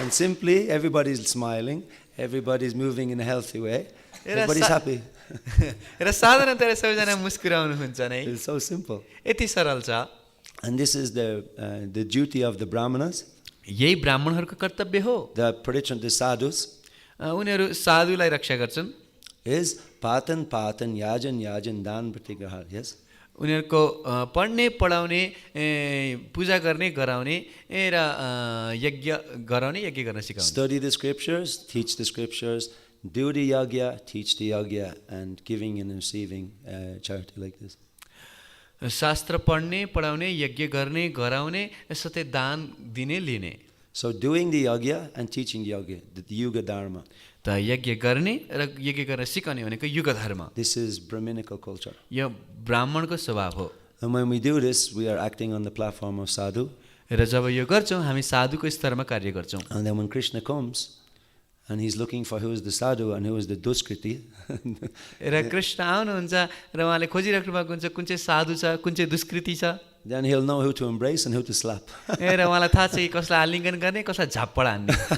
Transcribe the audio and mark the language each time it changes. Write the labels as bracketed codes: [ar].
[en] And simply, everybody's smiling, everybody's moving in a healthy way, everybody's happy. [ne] र साधारणतया सबैजना मुस्कुराउनुहुन्छ नै। [en] It's so simple. [ne] यति सरल छ। [en] And this is the duty of the Brahmanas, [ne] यही ब्राह्मणहरूको कर्तव्य हो। [en] the Parichan sadhus, [ne] उनीहरू साधुलाई रक्षा गर्छन्। [sa] is patan patan yajan yajan dan pratigrahar. [en] Yes. [ne] उनीहरूको पढ्ने पढाउने पूजा गर्ने गराउने र यज्ञ गराउने यज्ञ गर्न सिकाउने। [en] Study the scriptures, teach the scriptures, do the yagya, teach the yagya, and giving and receiving charity like this. [ne] शास्त्र पढ्ने पढाउने यज्ञ गर्ने गराउने साथै दान दिने लिने। [en] So doing the yagya and teaching the yagya, the yuga dharma. [ne] त यज्ञ गर्ने र यज्ञ गर्न सिकाउने भनेको युग धर्म। [en] This is Brahminical culture. [ne] यो ब्राह्मणको स्वभाव हो। [en] And when we do this, we are acting on the platform of sadhu. [ne] र जब यो गर्छौँ हामी साधुको स्तरमा कार्य गर्छौँ। [en] And then when Krishna comes, and he's looking for who is the sadhu and who is the duskriti. [ne] र कृष्ण आउनुहुन्छ र उहाँले खोजिराख्नु भएको हुन्छ कुन चाहिँ साधु छ कुन चाहिँ दुष्कृति छ। [en] Then he'll know who to embrace and who to slap. [ne] र उहाँलाई थाहा छ कि कसलाई आलिङ्गन गर्ने कसलाई झाप्पड हान्ने।